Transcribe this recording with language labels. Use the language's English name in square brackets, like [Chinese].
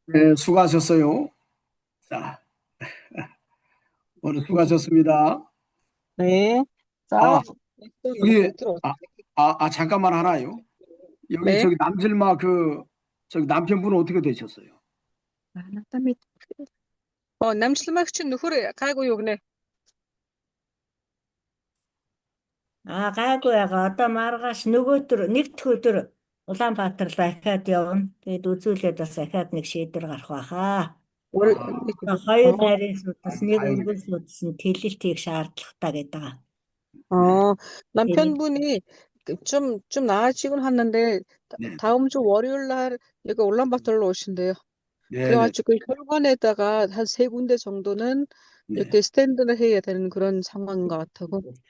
[Korean] 네, 수고하셨어요. 자, 오늘 수고하셨습니다. 네. 자, 여기 잠깐만 하나요. 여기 네. 저기 남질마 저기 남편분은 어떻게 되셨어요? [Mongolian] 남실마ч нөхөр гайгүй юу гинэ? Гайгүй яга одоо маргааш нөгөөдөр нэг дэх өдөр Улаанбаатар дахиад явна. Тэгээд үзүүлээд бас дахиад нэг шийдвэр гарах байхаа. Хоёр нарийн судас нэг өргөн судас нь тэлэлтийг шаардлагатай гэдэг. [Korean] 남편분이 좀 나아지곤 하는데 다음 주 월요일 날 여기 울란바토르로 오신대요. 그래가지고 혈관에다가 한 3군데 정도는 이렇게 스탠드를 해야 되는 그런 상황인 것 같다고.